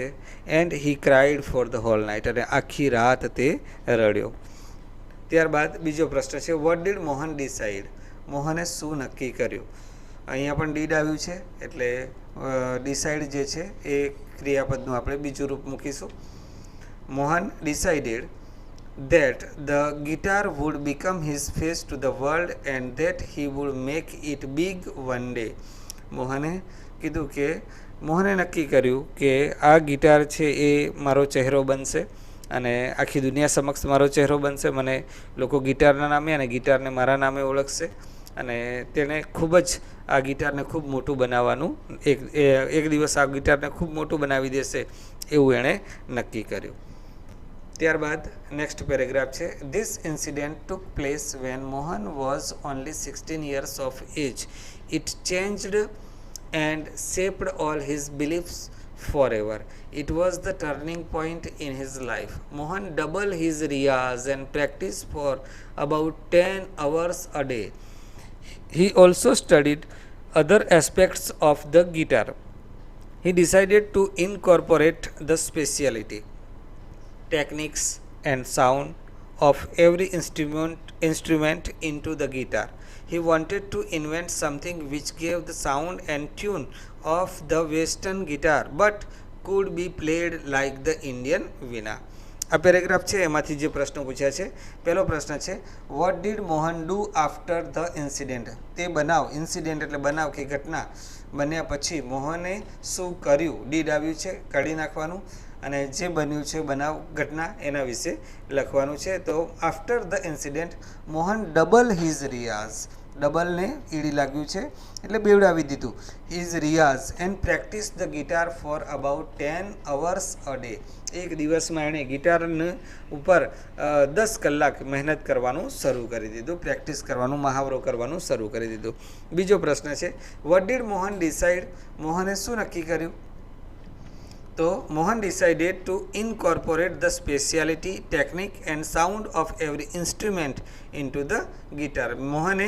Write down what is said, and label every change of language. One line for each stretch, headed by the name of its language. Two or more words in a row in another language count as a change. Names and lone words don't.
English: And he cried for the whole night,
Gujarati: અને આખી રાત તે રડ્યો. ત્યારબાદ બીજો પ્રશ્ન છે,
English: What did Mohan decide?
Gujarati: મોહને શું નક્કી કર્યું? અહીંયા પણ ડીડ આવ્યું છે એટલે ડિસાઇડ જે છે એ ક્રિયાપદનું આપણે બીજું રૂપ મૂકીશું.
English: Mohan decided that the guitar would become his face to the world and that he would make it big one day.
Gujarati: મોહને કીધું કે મોહને નક્કી કર્યું કે આ ગિટાર છે એ મારો ચહેરો બનશે અને આખી દુનિયા સમક્ષ મારો ચહેરો બનશે. મને લોકો ગિટારના નામે અને ગિટારને મારા નામે ઓળખશે અને તેણે ખૂબ જ આ ગિટારને ખૂબ મોટું બનાવવાનું, એક દિવસ આ ગિટારને ખૂબ મોટું બનાવી દેશે એવું એણે નક્કી કર્યું.
English: ત્યારબાદ next paragraph છે, This incident took place when Mohan was only 16 years of age. It changed and shaped all his beliefs forever. It was the turning point in his life. Mohan doubled his riyaz and practiced for about 10 hours a day. He also studied other aspects of the guitar. He decided to incorporate the specialty, techniques and sound of every instrument into the guitar. He wanted to invent something which gave the sound and tune of the western guitar but could be played like the Indian veena.
Gujarati: આ પેરેગ્રાફ છે એમાંથી જે પ્રશ્નો પૂછ્યા છે, પહેલો પ્રશ્ન છે,
English: What did Mohan do after the incident?
Gujarati: તે બનાવ, ઇન્સિડેન્ટ એટલે બનાવ કે ઘટના બન્યા પછી મોહને શું કર્યું? ડીડ આવ્યું છે, કાઢી નાખવાનું અને જે બન્યું છે બનાવ, ઘટના, એના વિશે લખવાનું છે.
English: તો after the incident Mohan double his riyaz,
Gujarati: ડબલને ઈડી લાગ્યું છે એટલે બેવડાવી દીધું,
English: his riyaz and practice the guitar for about 10 hours a day.
Gujarati: એક દિવસમાં એણે ગિટારને ઉપર 10 કલાક મહેનત કરવાનું શરૂ કરી દીધું, પ્રેક્ટિસ કરવાનું, મહાવરો કરવાનું શરૂ કરી દીધું. બીજો પ્રશ્ન છે,
English: What did Mohan decide?
Gujarati: મોહને શું નક્કી કર્યું?
English: તો Mohan decided to incorporate the speciality, technique and sound of every instrument in to the guitar.